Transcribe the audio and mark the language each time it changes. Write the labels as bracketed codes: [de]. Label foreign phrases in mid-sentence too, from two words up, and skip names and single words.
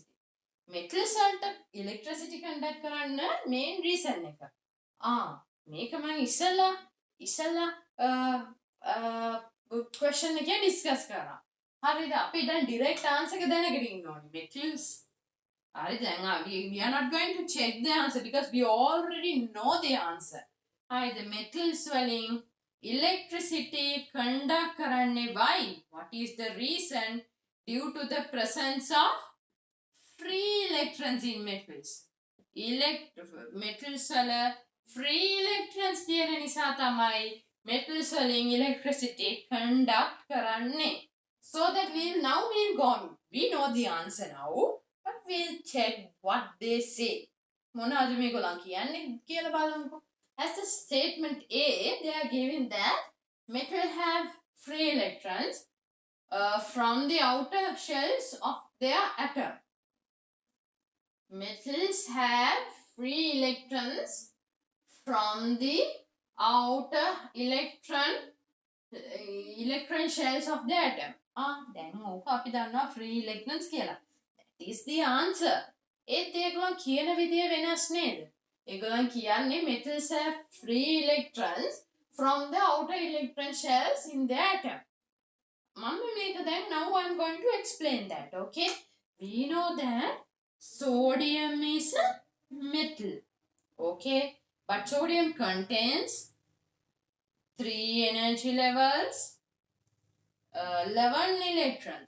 [si] Metals වලට [en] electricity conduct [si] කරන්න [en] main reason [si] එක. මේක මම ඉස්සලා question එකේ discuss කරා. හරිද? අපි දැන් [en] direct answer [si] එක දැනගෙන ඉන්න ඕනේ. Metals. හරි දැන් [en] we are not going to check the answer because we already know the answer. [si] හරිද? metals වලින් [en] electricity conduct [si] කරන්නේ why? [en] What is the reason? Due to the presence of free electrons in metals. [si] Metals වල [en] free electrons [si] තියෙන නිසා තමයි metals වලින් [en] electricity conduct [si] කරන්නේ. [en] So that we'll know the answer now, but we'll check what they say. [si] මොනවද මේගොල්ලන් කියන්නේ කියලා බලමුකෝ. [en] As the statement A, they are giving that metal have free electrons from the outer shells of their atom. Metals have free electrons from the outer electron shells of the atom. [si] දැන් ඕක අපි දන්නවා [en] free electrons [si] කියලා. [en] That is the answer. [si] ඒත් ඒගොල්ලන් කියන විදිය වෙනස් නේද? ඒගොල්ලන් කියන්නේ [en] metals have free electrons from the outer electron shells in the atom. Now I'm going to explain that. Okay, we know that sodium is a metal. Okay, but sodium contains 3 energy levels, 11 electrons.